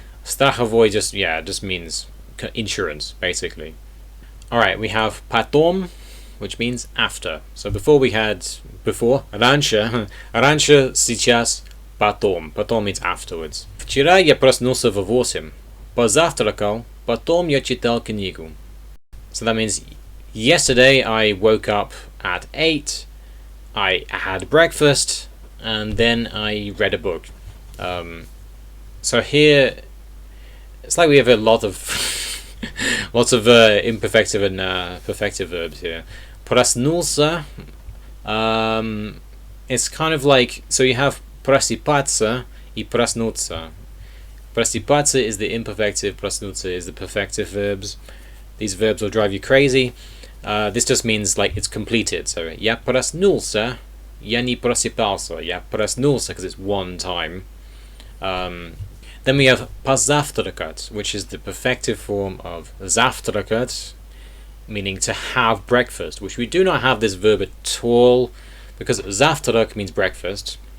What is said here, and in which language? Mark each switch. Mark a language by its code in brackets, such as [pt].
[en] Страховой just means insurance, basically. Alright, we have потом, which means after. So before we had раньше, сейчас, потом. Потом means afterwards. [ru] Вчера я проснулся в 8, позавтракал, потом я читал книгу. [en] So that means yesterday I woke up at 8, I had breakfast, and then I read a book. So here, it's like we have a lot of lots of imperfective and perfective verbs here. Проснулся, it's kind of like, so you have [ru] просыпаться и проснуться. Просыпаться is the imperfective, проснуться is the perfective verbs. [en] These verbs will drive you crazy. This just means like it's completed. [ru] So я проснулся, я не просыпался. Я проснулся [en] because it's one time. Then we have позавтракать, which is the perfective form of завтракать, meaning to have breakfast, which we do not have this verb at all, because завтрак means breakfast.